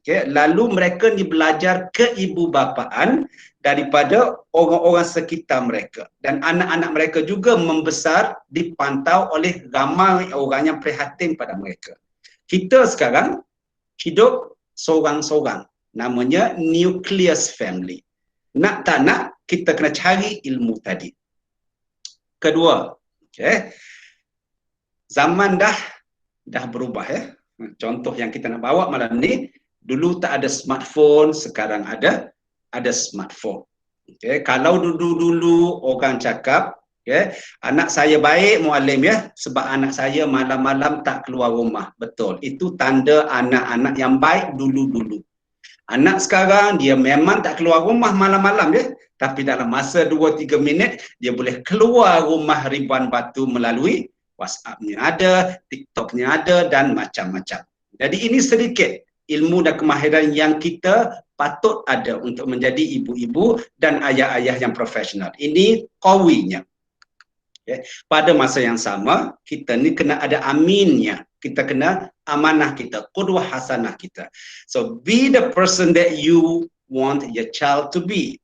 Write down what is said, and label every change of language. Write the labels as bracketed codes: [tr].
[ms] Lalu mereka ni belajar keibubapaan daripada orang-orang sekitar mereka. Dan anak-anak mereka juga membesar dipantau oleh ramai orang yang prihatin pada mereka. Kita sekarang hidup seorang-seorang. Namanya nucleus family. Nak tak nak, kita kena cari ilmu tadi. Kedua, zaman dah berubah ya. Contoh yang kita nak bawa malam ni, dulu tak ada smartphone, sekarang ada smartphone. Kalau dulu-dulu orang cakap, anak saya baik muallim ya, sebab anak saya malam-malam tak keluar rumah. Betul. Itu tanda anak-anak yang baik dulu-dulu. Anak sekarang dia memang tak keluar rumah malam-malam ya, tapi dalam masa 2-3 minit dia boleh keluar rumah ribuan batu melalui WhatsApp-nya ada, TikTok-nya ada dan macam-macam. Jadi ini sedikit ilmu dan kemahiran yang kita patut ada untuk menjadi ibu-ibu dan ayah-ayah yang profesional. Ini kawinya. Pada masa yang sama, kita ni kena ada aminnya. Kita kena amanah kita, qudwah hasanah kita. [en] So, be the person that you want your child to be.